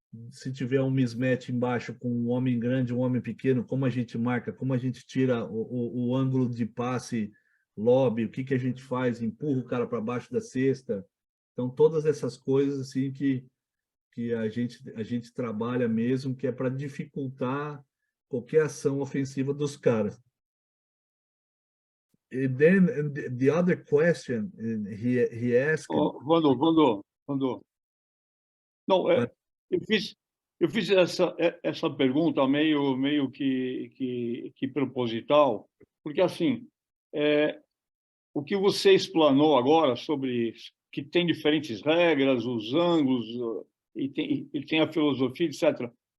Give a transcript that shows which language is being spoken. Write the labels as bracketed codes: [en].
[pt] Se tiver um mismatch embaixo com um homem grande, um homem pequeno, como a gente marca, como a gente tira o ângulo de passe, lobby, o que a gente faz? Empurra o cara para baixo da cesta. Então, todas essas coisas assim que a gente trabalha mesmo, que é para dificultar qualquer ação ofensiva dos caras. [en] And then the other question he asked. Vandô. [pt] Não, eu fiz essa pergunta meio que proposital, porque assim, o que você explanou agora sobre que tem diferentes regras, os ângulos, e tem a filosofia, etc.